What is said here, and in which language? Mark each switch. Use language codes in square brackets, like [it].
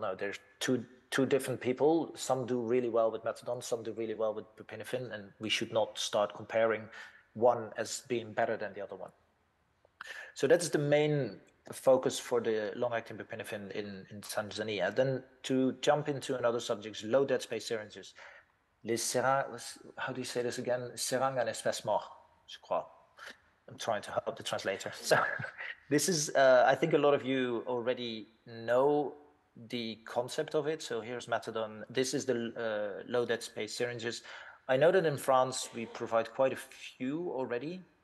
[en] No, there's two different people. Some do really well with methadone, some do really well with buprenorphine, and we should not start comparing one as being better than the other one. So that's the main focus for the long-acting buprenorphine in Tanzania. Then to jump into another subject, low dead space syringes. [fr] Les seringues, [en] how do you say this again? [fr] Seringue en espèce mort, je crois. [en] I'm trying to help the translator. So this is, I think a lot of you already know the concept of it. So here's methadone. This is the low dead space syringes. I know that in France, we provide quite a few already.